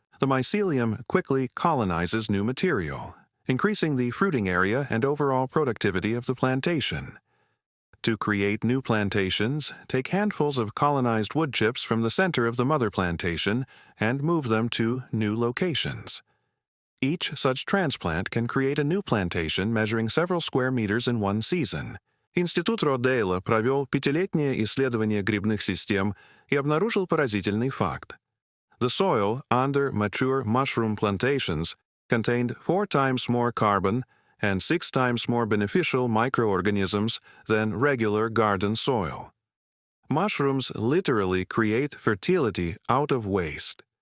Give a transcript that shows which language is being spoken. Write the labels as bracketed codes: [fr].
[en] The mycelium quickly colonizes new material, increasing the fruiting area and overall productivity of the plantation. To create new plantations, take handfuls of colonized wood chips from the center of the mother plantation and move them to new locations. Each such transplant can create a new plantation measuring several square meters in one season. [ru] Институт Родейла провел 5-летнее исследование грибных систем и обнаружил поразительный факт. [en] The soil under mature mushroom plantations contained 4 times more carbon and 6 times more beneficial microorganisms than regular garden soil. Mushrooms literally create fertility out of waste.